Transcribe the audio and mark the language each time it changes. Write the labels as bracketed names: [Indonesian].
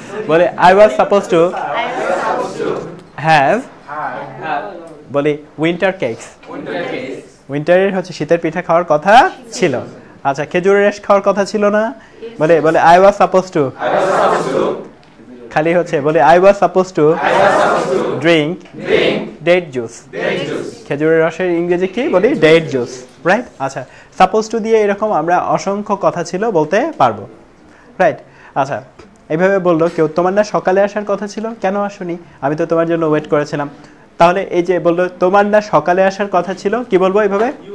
[English] বলে I was supposed to have বলি winter cakes. [Bangla] উইন্টারের হচ্ছে শীতের পিঠা খাওয়ার কথা ছিল। আচ্ছা, খেজুরের রস খাওয়ার কথা ছিল না? [English] বলে I was supposed to [Bangla] খালি হচ্ছে বলে [English] I was supposed to drink date juice। [Bangla] খেজুরের রসের ইংরেজি কি? বলি date juice, রাইট? আচ্ছা, সাপোজ টু দিয়ে এরকম আমরা অসংখ্য কথা ছিল বলতে পারবো, রাইট? আচ্ছা, এইভাবে বললো কেউ তোমার না সকালে আসার কথা ছিল, কেন আসোনি? আমি তো তোমার জন্য ওয়েট করেছিলাম। তাহলে এই যে বললো তোমার না সকালে আসার কথা ছিল, কি বলবো এইভাবে?